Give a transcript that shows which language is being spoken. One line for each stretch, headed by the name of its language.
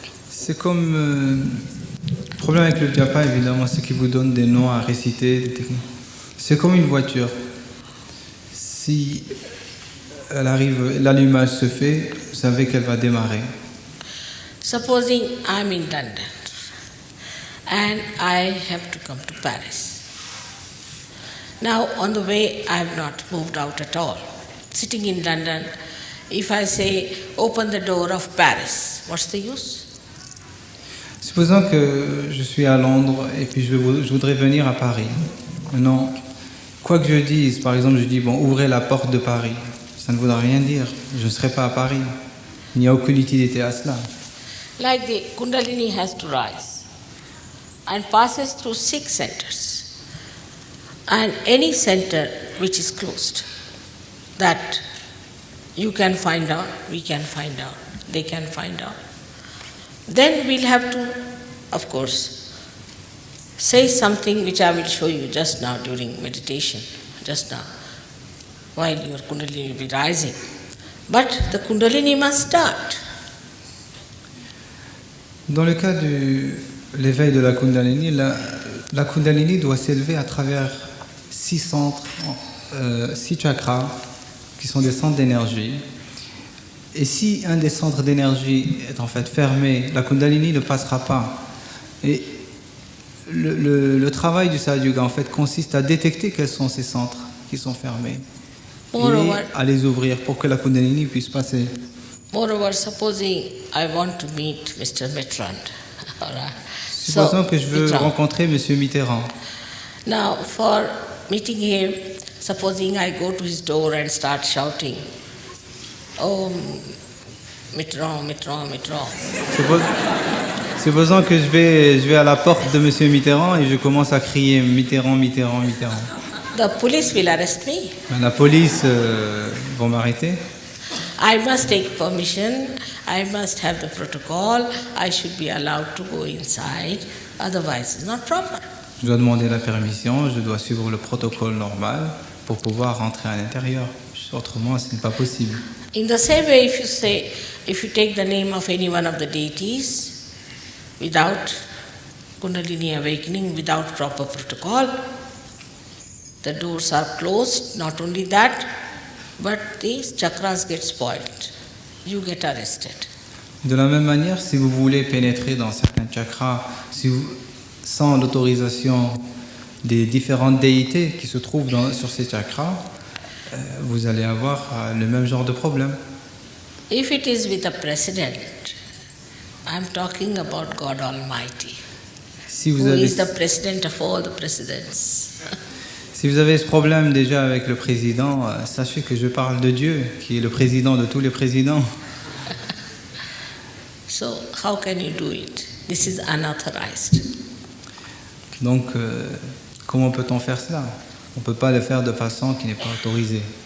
French: C'est comme le problème avec le japa, évidemment, c'est qu'il vous donne des noms à réciter, des techniques. C'est comme une voiture. Si elle arrive, l'allumage se fait, vous savez qu'elle va démarrer.
English: Supposing I'm in London and I have to come to Paris. Now, on the way, I have not moved out at all. Sitting in London, if I say, open the door of Paris, what's the use?
French: Supposons que je suis à Londres et puis je voudrais venir à Paris. Maintenant, quoi que je dise, par exemple, je dis, bon, ouvrez la porte de Paris. Ça ne voudra rien dire. Je ne serai pas à Paris. Il n'y a aucune utilité à cela.
English: Like the Kundalini has to rise and passes through 6 centers. And any center which is closed, that you can find out, we can find out, they can find out. Then we'll have to, of course, say something which I will show you just now during meditation, just now, while your Kundalini will be rising. But the Kundalini must start.
French: Dans le cas de l'éveil de la Kundalini, la Kundalini doit s'élever à travers 6 centres, 6 chakras, qui sont des centres d'énergie. Et si un des centres d'énergie est en fait fermé, la Kundalini ne passera pas. Et le travail du Sahaja en fait consiste à détecter quels sont ces centres qui sont fermés et à les ouvrir pour que la Kundalini puisse passer.
English: Moreover, supposing I want to meet Mr. Mitterrand.
French: Supposons que je veux rencontrer M. Mitterrand.
English: Now, for meeting him, Supposing I go to his door and start shouting, oh, Mitterrand, Mitterrand, Mitterrand.
French: Supposons que je vais à la porte de M. Mitterrand et je commence à crier Mitterrand, Mitterrand, Mitterrand.
English: The police will arrest me.
French: La police va m'arrêter.
English: I must take permission, I must have the protocol, I should be allowed to go inside, otherwise it's not proper.
French: Je dois demander la permission, je dois suivre le protocole normal pour pouvoir rentrer à l'intérieur. Autrement, ce n'est pas possible.
English: In the same way, if you take the name of any one of the deities without Kundalini awakening, without proper protocol, the doors are closed. Not only that, but these chakras get spoiled. You get arrested.
French: De la même manière, si vous voulez pénétrer dans certains chakras, sans l'autorisation des différentes déités qui se trouvent sur ces chakras, vous allez avoir le même genre de problème.
English: If it is with a president, I'm talking about God Almighty,
French: Si
English: who
French: vous avez,
English: is the president of all the presidents.
French: si vous avez ce problème déjà avec le président, sachez que je parle de Dieu, qui est le président de tous les présidents.
English: So how can you do it? This is unauthorized.
French: Donc, comment peut-on faire cela? On ne peut pas le faire de façon qui n'est pas autorisée.